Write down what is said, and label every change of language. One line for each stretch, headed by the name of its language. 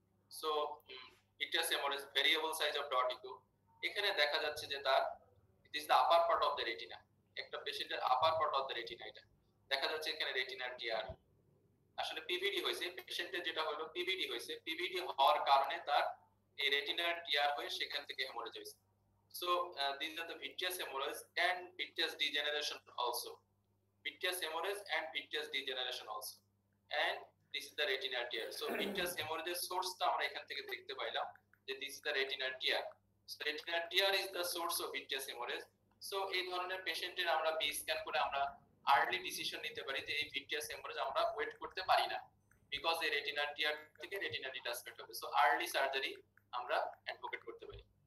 Bangla: So vitreous haemorrhage, variable size of dot eco, এখানে দেখা যাচ্ছে যে তার
English: it is the upper part of the retina,
Bangla: একটা পেশেন্টের আপার পার্ট অফ দ্য রেটিনা, এটা দেখা যাচ্ছে এখানে রেটিনার টিয়ার। আসলে পিভিডি হয়েছে, পেশেন্টের যেটা হলো পিভিডি হয়েছে, পিভিডি হওয়ার কারণে তার এই রেটিনার টিয়ার হয়ে সেখান থেকে হেমোরেজ হয়েছে।
English: So these are the vitreous hemorrhage and vitreous degeneration also, vitreous hemorrhage and vitreous degeneration also, and this is the retinal tear. So vitreous hemorrhage source
Bangla: টা আমরা এখান থেকে দেখতে পাইলাম যে
English: this is the retinal tear. So retinal tear is the source of vitreous hemorrhage.
Bangla: So এই ধরনের পেশেন্টের আমরা বি স্ক্যান করে আমরা আর্লি ডিসিশন নিতে পারি যে এই ভিট্রিয়াস হেমোরেজ আমরা ওয়েট করতে পারি না, বিকজ এই রেটিনাল টিয়ার থেকে রেটিনা ডিটাচমেন্ট হবে। সো আর্লি সার্জারি আমরা অ্যাডভোকেট করতে পারি।